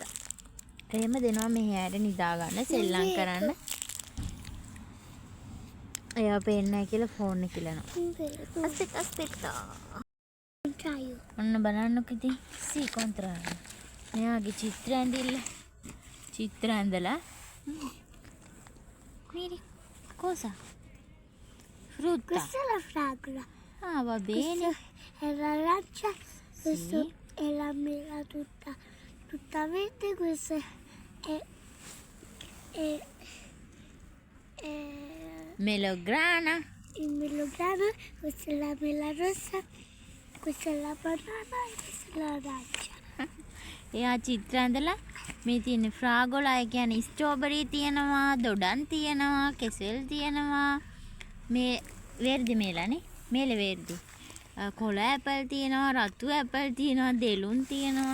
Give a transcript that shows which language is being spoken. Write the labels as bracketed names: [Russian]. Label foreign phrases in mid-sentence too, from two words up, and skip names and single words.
[Sinhala] එහෙම දෙනවා මෙහෙ ඇයට නිදා ගන්න, සෙල්ලම් කරන්න. එයා පේන්නේ නැහැ කියලා ෆෝන් එක කිලනවා. අස්පිට. ඔන්න බලන්නකො ඉතින් සී කොන්ත්‍රාට. මෙයාගේ චිත්‍ර ඇඳලා Miri, cosa? [Italian] Frutta. Questa è la fragola. Va bene. Questa è l'arancia, questa è la mela tutta verde, questa è melograna. Il melograna, questa è la mela rossa, questa è la banana e questa è l'arancia. [Sinhala] එයා චිත්‍ර ඇඳලා මේ තියෙන ෆ්‍රාගෝලා ඒ කියන්නේ ස්ට්‍රෝබරි තියෙනවා, දොඩම් තියෙනවා, කෙසෙල් තියෙනවා. [Italian] මේ verde melane. mela verde. [Sinhala] කොළ ඇපල් තියෙනවා, රතු ඇපල් තියෙනවා, දෙලුන් තියෙනවා.